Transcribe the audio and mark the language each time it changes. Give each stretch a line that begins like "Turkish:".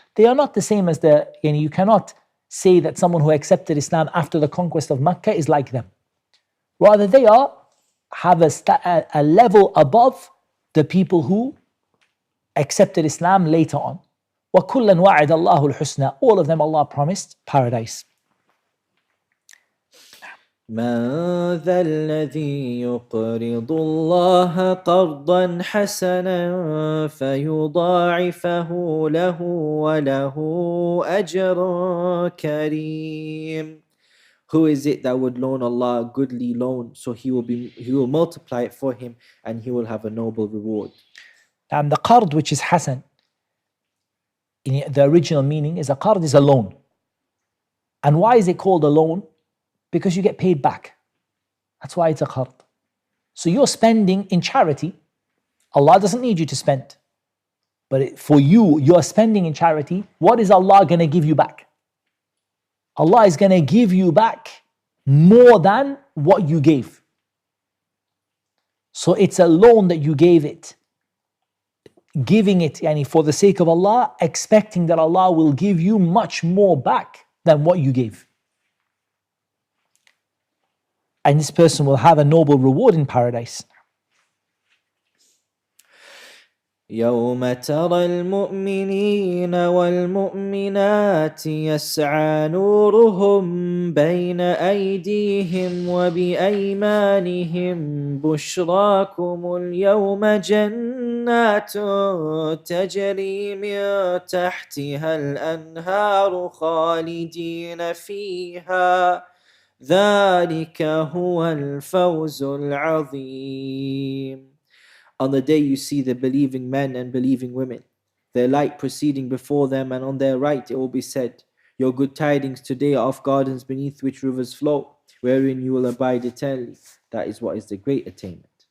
English: They are not the same as you cannot say that someone who accepted Islam after the conquest of Mecca is like them. Rather, they have a level above the people who accepted Islam later on.
Arabic: وَكُلًّا وَعَدَ اللَّهُ الْحُسْنَى.
English: All of them Allah promised paradise.
Arabic: من ذا الذي يقرض الله قرضا حسنا فيضاعفه له وله أجر كريم.
English: Who is it that would loan Allah a goodly loan, so he will multiply it for him and he will have a noble reward. And the qard, which is hasan, in the original meaning is a qard is a loan. And why is it called a loan? Because you get paid back. That's why it's a qard. So you're spending in charity. Allah doesn't need you to spend. But for you, you're spending in charity. What is Allah going to give you back? Allah is going to give you back more than what you gave. So it's a loan that you gave it. Giving it for the sake of Allah, expecting that Allah will give you much more back than what you gave. And this person will have a noble reward in paradise.
Arabic: يوم ترى المؤمنين والمؤمنات يسعى نورهم بين أيديهم وبأيمانهم بشراكم اليوم جنات تجري من تحتها الأنهار خالدين فيها ذلك هو الفوز العظيم.
English: On the day you see the believing men and believing women, their light proceeding before them, and on their right it will be said, your good tidings today are of gardens beneath which rivers flow, wherein you will abide eternally. That is what is the great attainment.